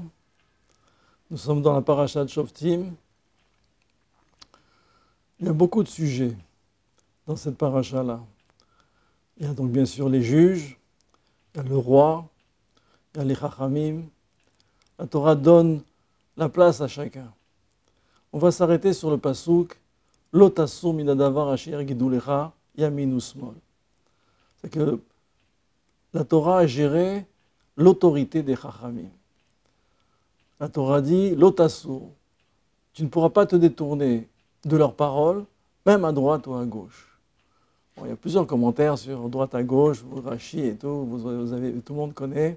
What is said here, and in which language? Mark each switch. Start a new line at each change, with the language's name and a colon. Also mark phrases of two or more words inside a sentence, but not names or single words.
French: Nous sommes dans la paracha de Shoftim. Il y a beaucoup de sujets dans cette paracha-là. Il y a donc bien sûr les juges, il y a le roi, il y a les chachamim. La Torah donne la place à chacun. On va s'arrêter sur le pasuk
Hebrew: לא תסור מן הדבר אשר יגידו לך ימין ושמאל.
French: C'est que la Torah a géré l'autorité des chachamim. La Torah dit
Hebrew: לא תסור.
French: Tu ne pourras pas te détourner de leurs paroles, même à droite ou à gauche. Bon, il y a plusieurs commentaires sur droite à gauche, Rashi et tout, tout le monde connaît.